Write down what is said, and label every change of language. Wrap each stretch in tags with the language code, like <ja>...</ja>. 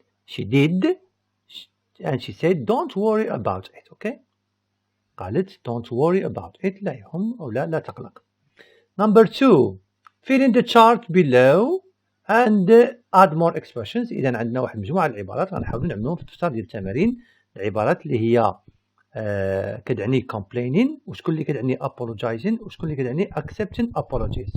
<en>She did. And she said don't worry about it. Okay?</en> <ar>قالت</ar> <en>don't worry about it.</en> <ar>لا يهم أو لا تقلق.</ar> <en>Number 2. Fill in the chart below and add more expressions.</en> <ar>إذا عندنا واحد مجموعة العبارات غنحاولوا نعملوهم في الدفتر ديال التمارين. العبارات اللي هي كتعني complaining وشكون اللي كتعني apologizing وشكون اللي كتعني accepting apologies.</ar>